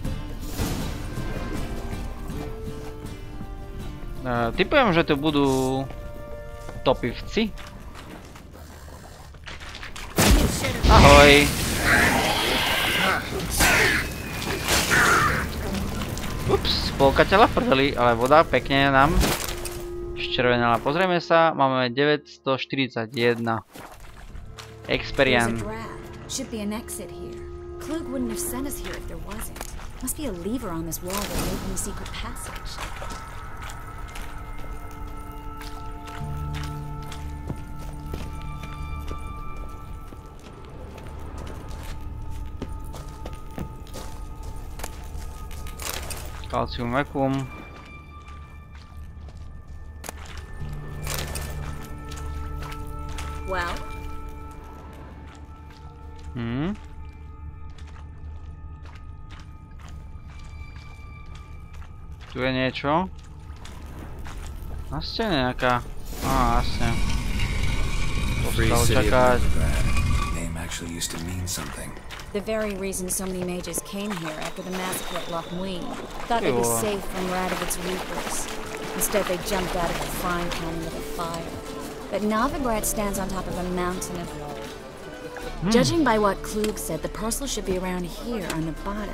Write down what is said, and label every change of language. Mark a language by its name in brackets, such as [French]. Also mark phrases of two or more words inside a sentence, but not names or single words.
[Slovak] Typujem, že tu budú topivci. Ahoj. Ups, polka tela v prdeli, ale voda pekne nám ščervenala. Pozrieme sa, máme 941 experience. [English] Should be an exit here. Klug wouldn't have sent us here if there wasn't. Must be a lever on this wall that will open the secret passage. Calcium vacuum. Well? [Slovak] Tu je niečo. Na stene nejaká. Jasne. Postal čakať. [English] Name actually used to mean something. The very reason so many mages came here after the massacre at Loch Muin. Thought they'd be safe from Radovid's reapers. Instead, they jumped out of the frying pan into the fire. But Novigrad stands on top of a mountain of... Judging by what Klug said, the parcel should be around here on the bottom.